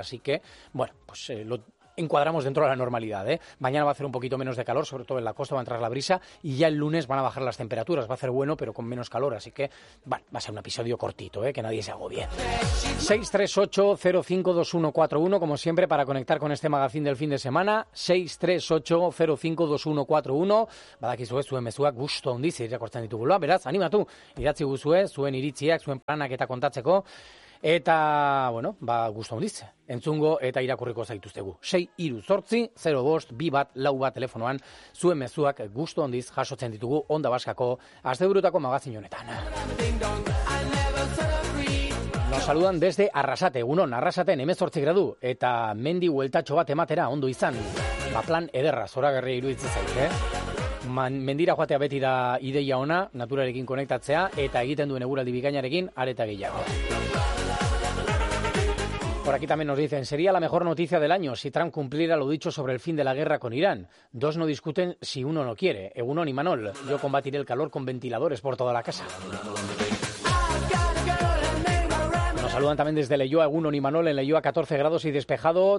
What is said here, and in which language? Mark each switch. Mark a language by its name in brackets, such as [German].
[Spanish] Así que, bueno, pues lo encuadramos dentro de la normalidad, ¿eh? Mañana va a hacer un poquito menos de calor, sobre todo en la costa va a entrar la brisa y ya el lunes van a bajar las temperaturas, va a ser bueno pero con menos calor, así que bueno, va a ser un episodio cortito, ¿eh? Que nadie se agobie. 638-052141 como siempre para conectar con este magazine del fin de semana. [Basque] 638-052141 badakizue zuen mezuak gusto hondiz irakortzen ditugula, beraz, animatu idatzi guzue zuen iritziak, zuen planak eta kontatzeko. Eta, bueno, ba, gusto handiz, entzungo eta irakurriko zaituztegu. 638-052-141 telefonoan, zuen mezuak gusto handiz jasotzen ditugu Onda Baskako asteburutako magazin honetan. [Spanish] Nos saludan desde Arrasate, [Basque] egunon, Arrasaten, 18 gradu, eta mendi hueltatxo bat ematera ondo izan. Ba, plan ederra, zoragarria iruditzen zait, eh? Mendira joatea beti da ideia ona, naturarekin konektatzea, eta egiten duen eguraldi bikainarekin areta gehiago. [Spanish] Por aquí también nos dicen, sería la mejor noticia del año si Trump cumpliera lo dicho sobre el fin de la guerra con Irán. Dos no discuten si uno no quiere, Egunon y Manol. Yo combatiré el calor con ventiladores por toda la casa. Nos saludan también desde Leioa, Egunon y Manol, en Leioa, 14 grados y despejado.